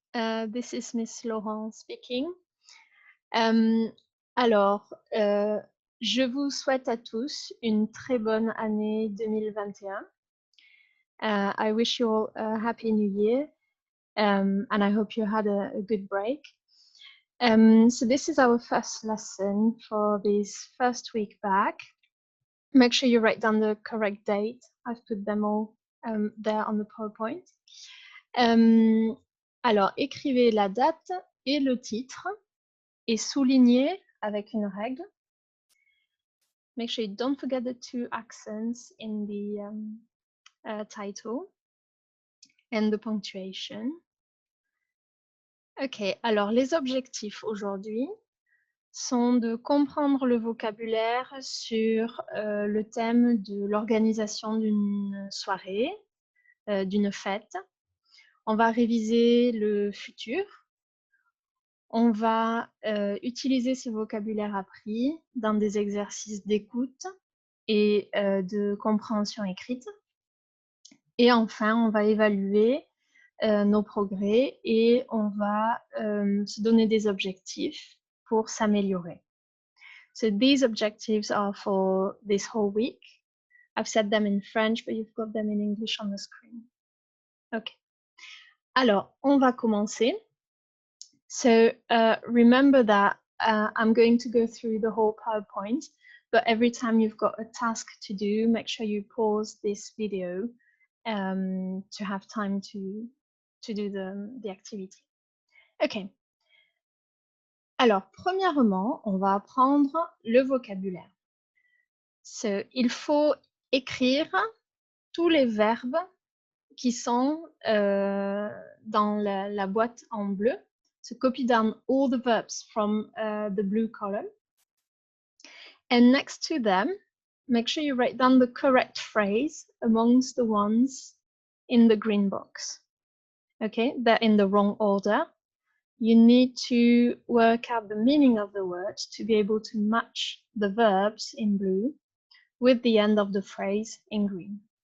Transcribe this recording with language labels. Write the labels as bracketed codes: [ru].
[en] This is Miss Laurent speaking. [fr] Euh, alors, je vous souhaite à tous une très bonne année 2021. [en] I wish you all a happy new year, and I hope you had a good break. So this is our first lesson for this first week back. Make sure you write down the correct date. I've put them all there on the PowerPoint. [fr] Alors, écrivez la date et le titre et soulignez avec une règle. [en] Make sure you don't forget the two accents in the title and the punctuation. [fr] Ok, alors les objectifs aujourd'hui sont de comprendre le vocabulaire sur le thème de l'organisation d'une soirée, d'une fête. On va réviser le futur. On va utiliser ce vocabulaire appris dans des exercices d'écoute et de compréhension écrite. Et enfin, on va évaluer nos progrès et on va se donner des objectifs pour s'améliorer. [en] So these objectives are for this whole week. I've said them in French, but you've got them in English on the screen. Ok. [fr] Alors, on va commencer. [en] So remember that I'm going to go through the whole PowerPoint, but every time you've got a task to do, make sure you pause this video to have time to do the activity. Ok. [fr] Alors, premièrement, on va apprendre le vocabulaire. So, il faut écrire tous les verbes qui sont dans la boîte en bleu. [en] So copy down all the verbs from the blue column. And next to them, make sure you write down the correct phrase amongst the ones in the green box. Okay, they're in the wrong order. You need to work out the meaning of the words to be able to match the verbs in blue with the end of the phrase in green.